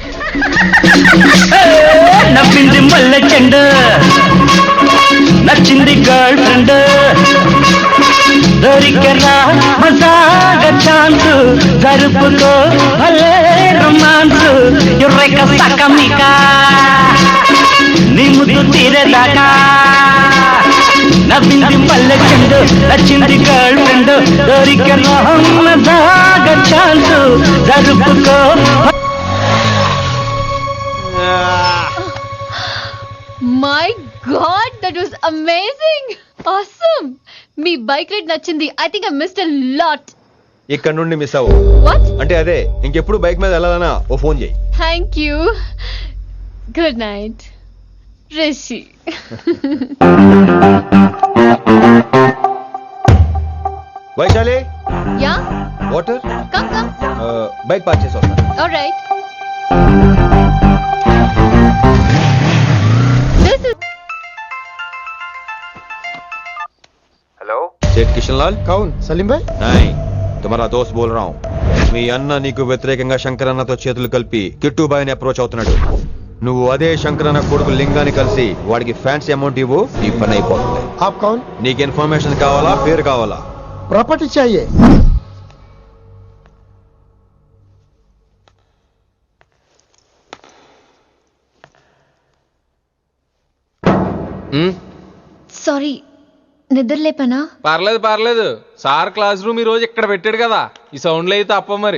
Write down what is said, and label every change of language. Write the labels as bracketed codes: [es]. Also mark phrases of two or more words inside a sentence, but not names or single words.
[te] నవ్వింది మల్లె చెండు, నచ్చింది [en] girl friend, [te] దొరికరా మజాగా ఛాన్స్, జరుపుకో భలే రొమాన్స్, ఎర్రెక సకమిక నీ ముద్దు తీరేదాకా. నవ్వింది మల్లె చెండు, నచ్చింది [en] girl friend, [te] దొరికరా మజాగా ఛాన్స్, జరుపుకో. [en] My god, that was amazing, awesome. [te] మీ బైక్ రైడ్ నచ్చింది. [en] I think I missed a lot. [te] ఇక్కడ నుండి మిస్ అవ్వు. వాట్? అంటే అదే, ఇంకెప్పుడు బైక్ మీద వెళ్ళాలన్నా ఓ ఫోన్ చేయి. [en] Thank you. Good night Rishi. [te] వైశాలి, యా, వాటర్. [en] Come come. [te] బైక్ పార్క్ చేసి వస్తాను. [en] Alright. This is [hi] हेलो, सेठ किशन लाल. कौन? सलीम भाई. नहीं, तुम्हारा दोस्त बोल रहा हूँ. [te] మీ అన్న నీకు వ్యతిరేకంగా శంకరన్నతో చేతులు కలిపి కిట్టుబాయిని అప్రోచ్ అవుతున్నాడు. నువ్వు అదే శంకరన్న కొడుకు లింగాన్ని కలిసి వాడికి [en] fancy amount [te] ఇవ్వు, ఈ పని అయిపోతుంది. [hi] आप कौन? [te] నీకు ఇన్ఫర్మేషన్ కావాలా, పేరు కావాలా? [hi] प्रॉपर्टी चाहिए. [te] సారీ, నిద్ర లేపనా? పర్లేదు పర్లేదు, సార్ [en] class room [te] ఈ రోజు ఇక్కడ పెట్టాడు కదా, ఈ సౌండ్లు అయితే తప్ప మరి